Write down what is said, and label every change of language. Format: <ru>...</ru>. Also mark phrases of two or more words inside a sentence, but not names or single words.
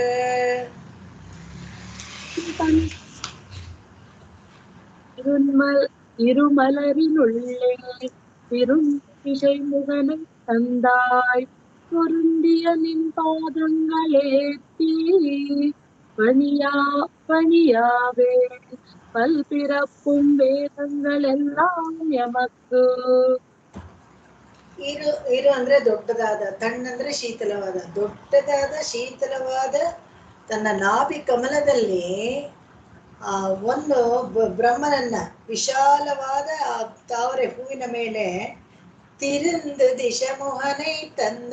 <ta>இருமலரினுள்ளே திசை முகனை தந்தாய் பொருந்திய நின் பாதங்களேத்தி பணியாவே பல்பிறப்பும் வேதங்கள் எல்லாம் எமக்கு.</ta> <kn>ಇರು ಅಂದ್ರೆ ದೊಡ್ಡದಾದ, ತಣ್ಣಂದ್ರೆ ಶೀತಲವಾದ, ದೊಡ್ಡದಾದ ಶೀತಲವಾದ ತನ್ನ ನಾಭಿ ಕಮಲದಲ್ಲಿ ಒಂದು ಬ್ರಹ್ಮನನ್ನ ವಿಶಾಲವಾದ ತಾವರೆ ಹೂವಿನ ಮೇಲೆ</kn> <ta>திருந்து திசைமோகனே தந்த.</ta>